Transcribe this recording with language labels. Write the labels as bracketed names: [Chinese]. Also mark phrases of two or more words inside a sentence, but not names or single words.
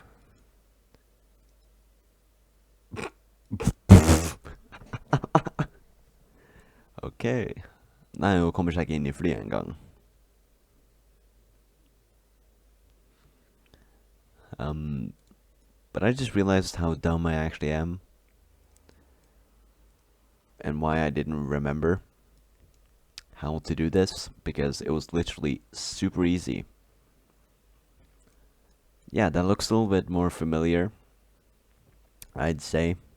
[English] Okay. [Norwegian] Nei, hun kommer seg ikke inn i flyet engang. [English] But I just realized how dumb I actually am. And why I didn't remember how to do this. Because it was literally super easy. Yeah, that looks a little bit more familiar, I'd say.